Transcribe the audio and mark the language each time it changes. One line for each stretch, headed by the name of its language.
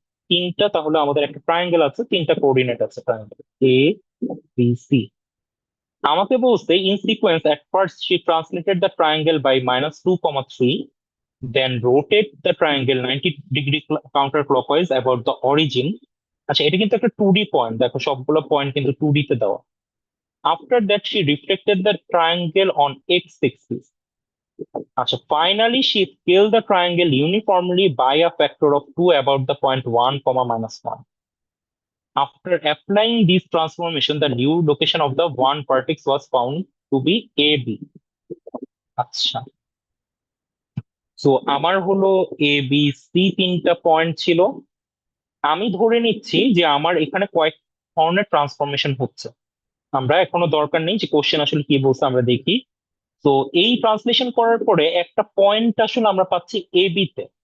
Bangla: তিনটা, তাহলে আমাদের একটা ট্রায়াঙ্গেল আছে, তিনটা কোঅর্ডিনেট আছে ট্রায়াঙ্গেল a b c। আমাকে বলছে
English: In sequence at first she translated the triangle by -2, 3, then rotate the triangle 90 degree counterclockwise about the origin।
Bangla: আচ্ছা, এটা কিন্তু একটা 2D পয়েন্ট, দেখো সবগুলো পয়েন্ট কিন্তু 2D তে দেওয়া।
English: After that she reflected the triangle on x-axis। আচ্ছা, finally she scaled the triangle uniformly by a factor of 2 about the point 1, -1. After applying this transformation, the new location of the one vertex was found to be AB।
Bangla: আচ্ছা, so আমার হলো A B C তিনটা point ছিল। আমি ধরে নিচ্ছি যে আমার এখানে কয়েক ধরনের ট্রান্সফরমেশন হচ্ছে। আমরা এখনো দরকার নেই যে কোশ্চেন আসলে কি বলছে আমরা দেখি। তো এই ট্রান্সলেশন করার পরে একটা পয়েন্ট আসলে আমরা পাচ্ছি এ বি তে।